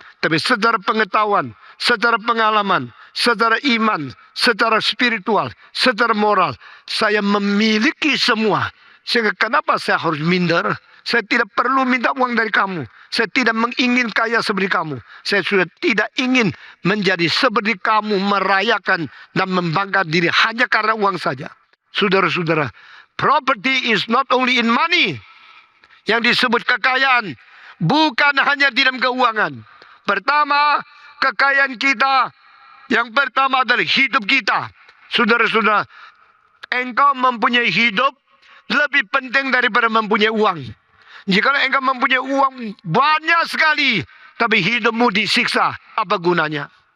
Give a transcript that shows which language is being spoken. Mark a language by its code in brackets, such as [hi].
[id] Tapi secara pengetahuan, secara pengalaman, secara iman, secara spiritual, secara moral, saya memiliki semua. Sehingga kenapa saya harus minder? Saya tidak perlu minta uang dari kamu. Saya tidak mengingin kaya seperti kamu. Saya sudah tidak ingin menjadi seperti kamu, merayakan dan membanggakan diri hanya karena uang saja. Saudara-saudara, [en] property is not only in money. [id] Yang disebut kekayaan bukan hanya di dalam keuangan. Pertama, kekayaan kita yang pertama adalah hidup kita. Saudara-saudara, engkau mempunyai hidup lebih penting daripada mempunyai uang. Jika engkau mempunyai uang banyak sekali, tapi hidupmu disiksa, apa gunanya?